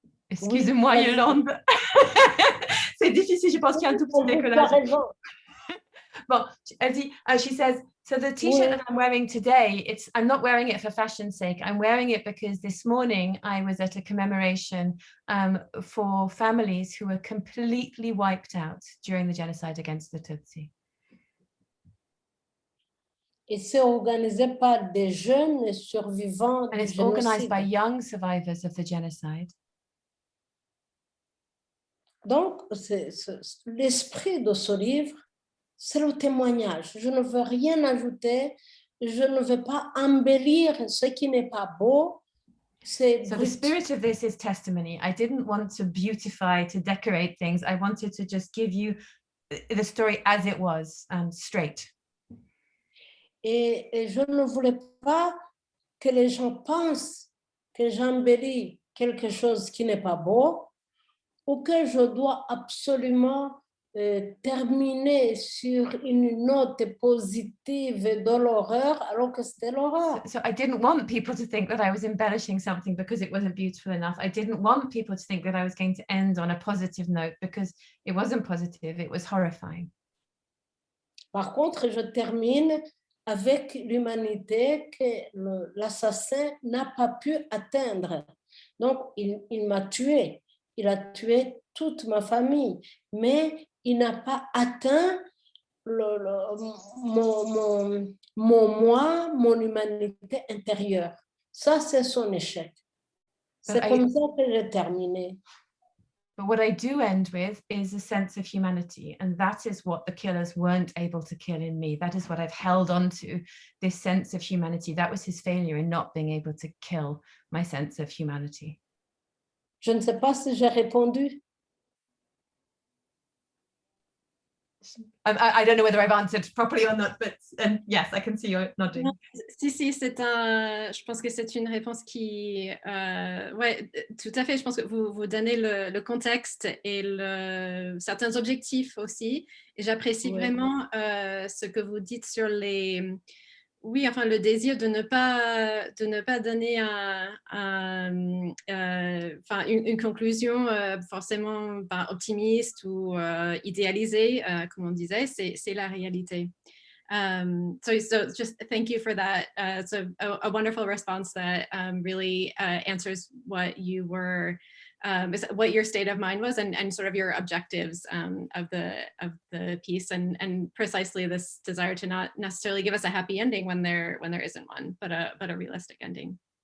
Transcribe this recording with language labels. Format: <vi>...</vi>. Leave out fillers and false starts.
<fr>Excusez-moi, oui, Yolande. C'est difficile, je pense qu'il y a un tout petit décollage. Bon, elle dit,</fr> <en>she says, so the t-shirt that I'm wearing today, I'm not wearing it for fashion's sake. I'm wearing it because this morning I was at a commemoration for families who were completely wiped out during the genocide against the Tutsi.</en> <fr>Et c'est organisé par des jeunes survivants</fr> <en>and it's organized by young survivors of the genocide.</en> <fr>Donc, l'esprit de ce livre, c'est le témoignage. Je ne veux rien ajouter, je ne veux pas embellir ce qui n'est pas beau.</fr> <en>So the spirit of this is testimony. I didn't want to beautify, to decorate things. I wanted to just give you the story as it was, straight.</en> <fr>Et je ne voulais pas que les gens pensent que j'embellis quelque chose qui n'est pas beau ou que je dois absolument terminer sur une note positive de l'horreur alors que c'était l'horreur.</fr> <en>So I didn't want people to think that I was embellishing something because it wasn't beautiful enough. I didn't want people to think that I was going to end on a positive note because it wasn't positive, it was horrifying.</en> <fr>Par contre, je termine avec l'humanité que l'assassin n'a pas pu atteindre. Donc, il m'a tué. Il a tué toute ma famille, mais il n'a pas atteint mon moi, mon humanité intérieure. Ça, c'est son échec. C'est comme ça que j'ai terminé.</fr> <en>But what I do end with is a sense of humanity. And that is what the killers weren't able to kill in me. That is what I've held on to, this sense of humanity. That was his failure in not being able to kill my sense of humanity.</en> <fr>Je ne sais pas si j'ai répondu.</fr> <en>I don't know whether I've answered properly or not, but yes, I can see you nodding.</en> <fr>Si, je pense que c'est une réponse qui, ouais, tout à fait. Je pense que vous donnez le contexte et certains objectifs aussi. Et j'apprécie vraiment ce que vous dites sur oui, enfin, le désir de ne pas donner une conclusion forcément optimiste ou idéalisée, comme on disait, c'est la réalité.</fr> <en>So just thank you for that. It's a wonderful response that really answers what you were what your state of mind was and sort of your objectives of the piece, and precisely this desire to not necessarily give us a happy ending when there isn't one, but a realistic ending.</en>